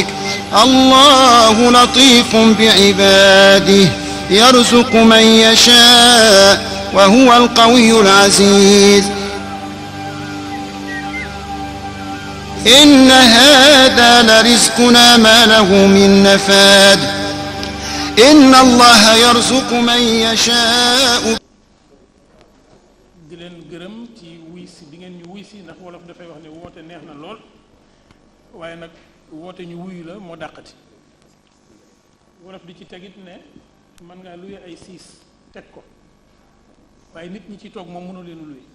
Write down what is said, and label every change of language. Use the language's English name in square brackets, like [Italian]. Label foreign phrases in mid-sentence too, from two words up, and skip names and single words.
[Arabic] الله لطيف بعباده يرزق من يشاء وهو القوي العزيز. إن هذا لرزقنا ما له من نفاد. إن الله يرزق من يشاء. [Wolof] di leen gërëm ci wuy si bi ngeen ñu wuy si ndax wolof dafay wax ne woote neex na lool waaye nag woote ñu wuyu la moo dàqati. wolof di ci tegit ne mën ngaa luye ay siis teg ko waaye nit ñi ci toog moom mënu leen luye.